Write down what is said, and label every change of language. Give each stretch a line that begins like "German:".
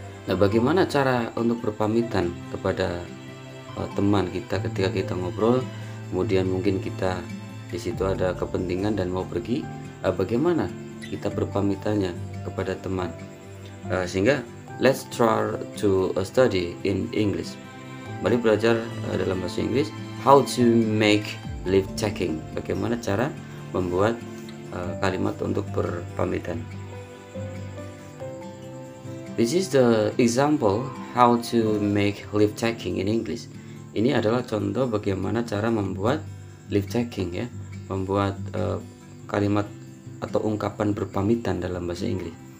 Indonesian: Nah, bagaimana cara untuk berpamitan kepada teman kita ketika kita ngobrol, kemudian mungkin kita di situ ada kepentingan dan mau pergi, bagaimana kita berpamitannya kepada teman, sehingga
English: let's try to study in English.
Indonesian: Mari belajar dalam bahasa Inggris
English: how to make leave taking,
Indonesian: bagaimana cara membuat kalimat untuk berpamitan.
English: This is the example how to make leave taking in English.
Indonesian: Ini adalah contoh bagaimana cara membuat leave taking, ya, membuat kalimat atau ungkapan berpamitan dalam bahasa Inggris.